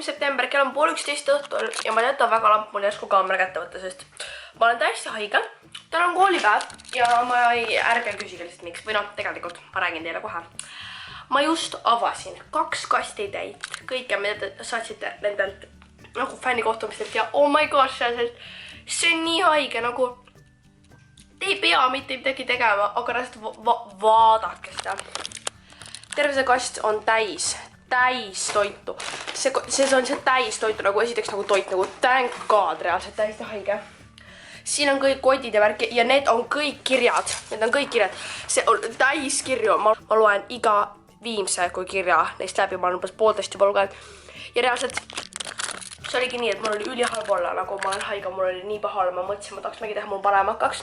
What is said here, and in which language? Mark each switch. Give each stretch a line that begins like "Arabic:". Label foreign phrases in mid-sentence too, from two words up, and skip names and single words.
Estonian: september, kell on 12:30 õhtul ja ma jätan väga lamp mul järsku kaamera kätte võtta, sest ma olen täiesti haige. Täna on koolipäev ja ma ärge küsige lihtsalt miks, või noh, tegelikult ma räägin teile kohe. Ma just avasin 2 kasti täit kõike, mida te saatsite nendelt nagu fännikohtumistelt ja
English: oh my gosh,
Estonian: see on nii haige, nagu te ei pea mitte midagi tegema, aga lihtsalt vaadake seda. Terve see kast on täis toitu. See on see täis toitu nagu esiteks nagu toit, nagu
English: thank god,
Estonian: reaalselt täiesti haige. Siin on kõik kodid ja värki ja need on kõik kirjad. Need on kõik kirjad. See on täis kirju. Ma loen iga viimse kui kirja neist läbi. Ma olen umbes poolteist juba lugenud. Ja reaalselt see oligi nii, et mul oli ülihalb olla, nagu ma olen haige, mul oli nii paha olla, ma mõtlesin, ma tahaks mingi teha, mul parem hakkaks.